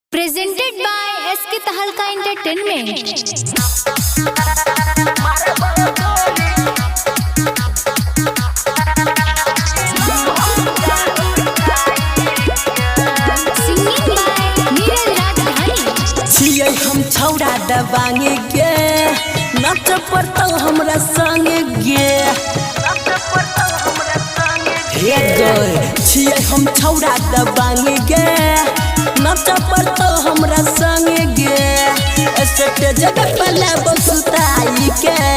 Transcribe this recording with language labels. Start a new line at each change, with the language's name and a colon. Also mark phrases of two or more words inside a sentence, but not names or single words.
English: Presented by SK Tahalka Entertainment. Singing by Neeraj Rajdhani.
Maithili: छियै हम छौड़ा दबांगे गे नच पड़तौ हमरा संगे गे हे गए छियै हम छौड़ा दबांगे गे नच पड़तौ हमरा संगे गे स्टेज पर लेबो सुताई के